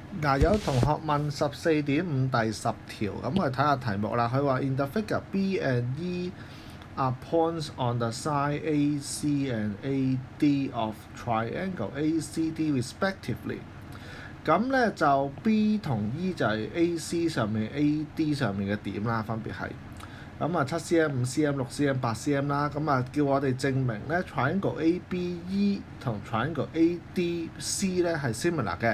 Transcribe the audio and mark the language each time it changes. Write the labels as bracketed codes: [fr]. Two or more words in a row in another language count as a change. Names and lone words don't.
[yue] 嗱，有同學問14.5第10條，咁我哋睇下題目啦。佢話 [en] In the figure B and E are points on the side AC and AD of triangle ACD respectively。 [yue] 咁咧就 B 同 E 就係 AC 上面 AD 上面嘅點啦，分別係咁啊7cm、5cm、6cm、8cm 啦。咁啊叫我哋證明咧 [en] triangle ABE [yue] 同 [en] triangle ADC [yue] 咧係 similar 嘅。